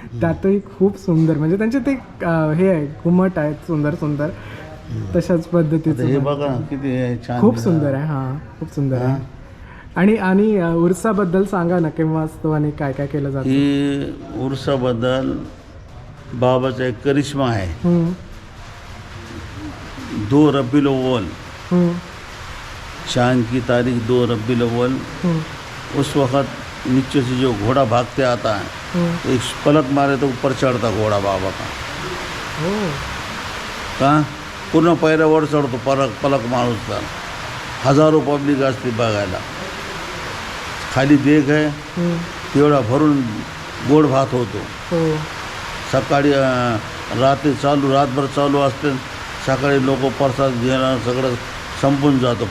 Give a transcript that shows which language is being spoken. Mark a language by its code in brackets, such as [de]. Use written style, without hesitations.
[mr] त्यातही खूप सुंदर, म्हणजे त्यांचे ते हे आहे घुमट आहेत सुंदर तशाच पद्धतीचं. हे बघा किती छान, खूप सुंदर आहे. खूप सुंदर आहे. आणि उर्साबद्दल सांगा ना, केव्हा असतो आणि काय काय केलं जातं. ही उर्साबद्दल बाबाचा एक करिश्मा आहे. [hi] 2 रबीउल अव्वल, चांद की तारीख 2 रबीउल अव्वल. उस वक्त नीचे से जो घोड़ा भागते आता है, एक पलक मारे तो ऊपर चढ़ता घोड़ा बाबा का. [mr] पूर्ण पैरावर चढतो पलक मारूचा. हजारो पब्लिक असते बघायला. खाली देख आहे, तेवढा भरून गोड भात होतो. हो. सकाळी रात्री रातभर चालू असते. सकाळी लोक प्रसाद घेणं सगळं संपून जातो.